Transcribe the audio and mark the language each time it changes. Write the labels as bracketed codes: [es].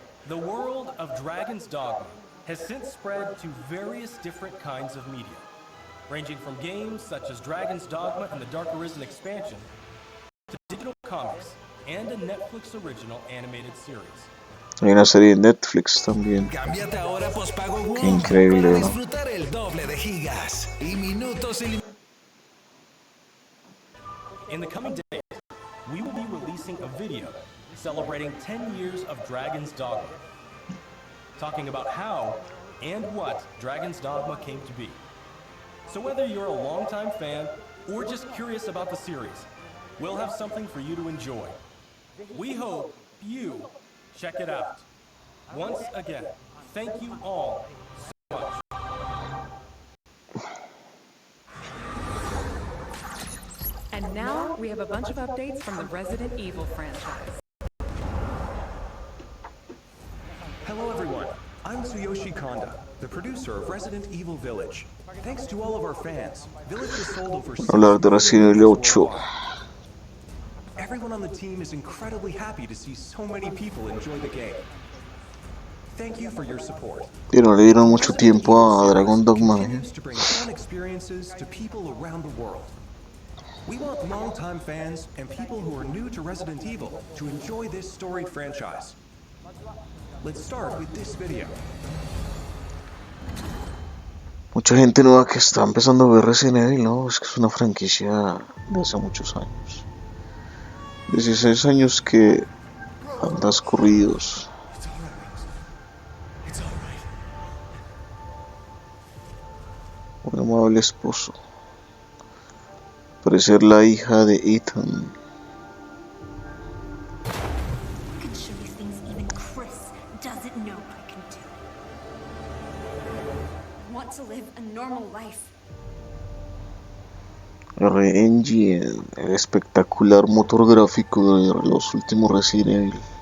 [en] The world of Dragon's Dogma has since spread to various different kinds of media, ranging from games such as Dragon's Dogma and the Dark Arisen expansion, to digital comics and a Netflix original animated series. [es] Hay una serie de Netflix también. Cámbiate ahora a pospago WOM Qué increíble, para ¿no? disfrutar el doble de gigas y minutos ilimitados. [en] In the coming days, we will be releasing a video celebrating 10 years of Dragon's Dogma, talking about how and what Dragon's Dogma came to be. So whether you're a longtime fan or just curious about the series, we'll have something for you to enjoy. We hope you check it out. Once again, thank you all so much. And now we have a bunch of updates from the Resident Evil franchise. Hello everyone, I'm Tsuyoshi Kanda, the producer of Resident Evil Village. Thanks to all of our fans, Village has sold over 6 [es] Hablar de Resident Evil 8. [en] Everyone on the team is incredibly happy to see so many people enjoy the game. Thank you for your support. [es] Y no le dieron mucho tiempo a Dragon Dogma, [en] Continues to bring fun experiences to people around the world. We want longtime fans and people who are new to Resident Evil to enjoy this storied franchise. Let's start with this video. [es] Mucha gente nueva que está empezando a ver Resident Evil, ¿no? Es que es una franquicia de hace muchos años. 16 años que han transcurridos. Un amable esposo. Parece ser la hija de Ethan. [en] I can show you things even Chris doesn't know I can do. I want to live a normal life. [es] R-Engine, el espectacular motor gráfico de los últimos Resident Evil.